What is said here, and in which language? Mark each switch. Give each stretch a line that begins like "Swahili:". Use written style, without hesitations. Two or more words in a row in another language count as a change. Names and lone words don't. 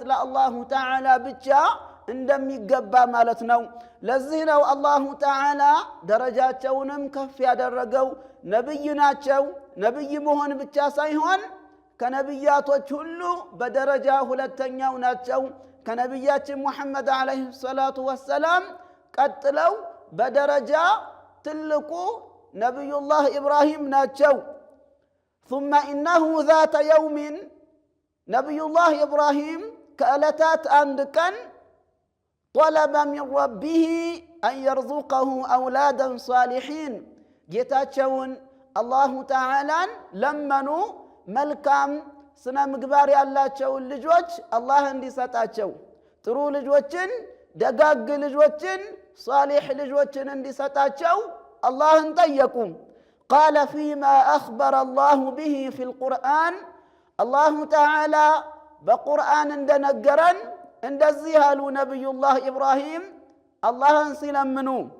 Amharic: ለአላሁ ተዓላ ብቻ እንደሚገባ ማለት ነው። ለዚህ ነው
Arabic: الله تعالى
Amharic: ደረጃቸውንም ከፍ ያደረገው። ነቢይ ናቸው። ነቢይ መሆን ብቻ ሳይሆን ከነቢያቶች ሁሉ በደረጃ ሁለተኛው ናቸው። ከነቢያችን ሙሐመድ
Arabic: عليه الصلاة والسلام
Amharic: ቀጥለው በደረጃ ትልቁ ነቢዩላህ ኢብራሂም ናቸው።
Arabic: ثم إنه ذات يوم
Amharic: ነቢዩላህ ኢብራሂም ከዕለታት አንድ ቀን
Arabic: طلب من ربه أن يرزقه أولادا صالحين،
Amharic: ጌታቸውን አላሁ ተዓላን ለመኑ መልካም ስነ ምግባር ያላቸውን ልጆች አላህ እንዲሰጣቸው፣ ጥሩ ልጆችን፣ ደጋግ ልጆችን፣ ሷሊሕ ልጆችን እንዲሰጣቸው አላህን ጠየቁ።
Arabic: قال فيما أخبر الله به في القرآن፣ الله تعالى
Amharic: በቁርአን እንደነገረን እንደዚህ አሉ ነቢዩላህ ኢብራሂም አላህን ሲለምኑ፣